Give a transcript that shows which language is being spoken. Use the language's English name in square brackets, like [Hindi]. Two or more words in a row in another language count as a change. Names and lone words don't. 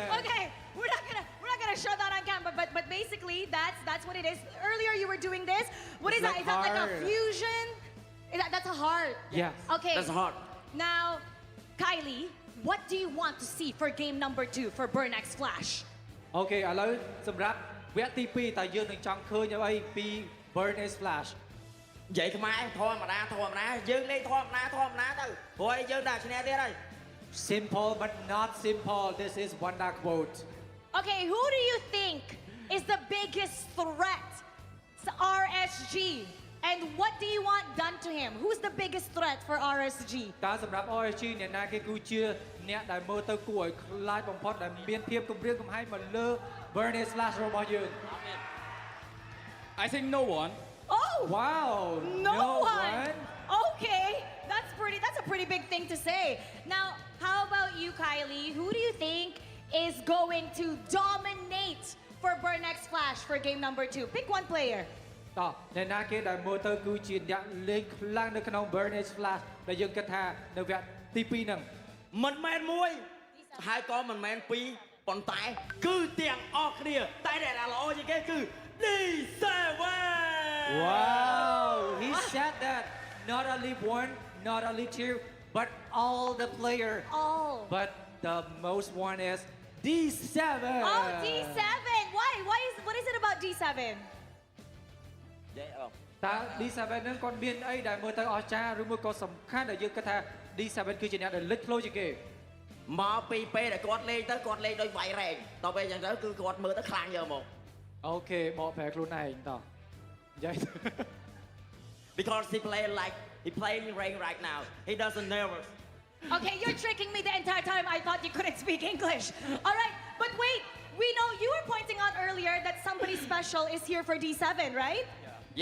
[English] Okay, we're not gonna show that on camera, but basically that's what it is. Earlier you were doing this. What is that? Is that like a fusion? That's a heart. Yes. Okay. That's a heart. Now, Kylie, what do you want to see for game number 2 for Burnex Flash? [Khmer] Okay, ឥឡូវសម្រាប់វគ្គទី2តើយើងនឹងចង់ឃើញអ្វីពី Burnex Flash និយាយខ្មែរធម្មតាយើងលេងធម្មតាទៅព្រោះយើងដាក់ឈ្នះទៀតហើយ [English] Simple but not simple. This is Wanda quote. Okay, who do you think is the biggest threat to RSG? And what do you want done to him? Who's the biggest threat for RSG? [Khmer] តើសម្រាប់ RSG អ្នកណាគេគឺជាអ្នកដែលមើលទៅគួរឲ្យខ្លាចបំផុតដែលមានភាពគំរាមកំហែងមកលើ Burnex Flash របស់យើង [English] I think no one. Oh! Wow! No one? Okay, that's a pretty big thing to say. Now, how about you, Kylie? Who do you think is going to dominate for Burnex Flash for game number 2? Pick one player. [Khmer] តោះអ្នកណាគេដែលមើលទៅគឺជាអ្នកលេងខ្លាំងនៅក្នុង Burnex Flash ដែលយើងគិតថានៅវគ្គទី2ហ្នឹងមិនមែនមួយហើយក៏មិនមែនពីរប៉ុន្តែគឺទាំងអស់គ្នាតែដែលល្អជាងគេគឺ D7 [English] Wow he said that not only one not only two but all the player but the most one is D7 Oh, D7 what is it about D7? [Khmer] តើ D7 ហ្នឹងគាត់មានអីដែលមើលទៅអស្ចារ្យឬមួយក៏សំខាន់ដែលយើងគិតថា D7 គឺជាអ្នកដែលលេចធ្លោជាងគេមកពីពេលដែលគាត់លេងទៅគាត់លេងដោយវាយរែងដល់ពេលអញ្ចឹងទៅគឺគាត់មើលទៅខ្លាំងយកមកអូខេបកប្រែខ្លួនឯងតោះនិយាយ [English] Because he playing rain right now he doesn't nervous Okay, you're tricking me the entire time. I thought you couldn't speak English. All right, but wait. We know you were pointing out earlier that somebody special is here for D7, right? Yeah.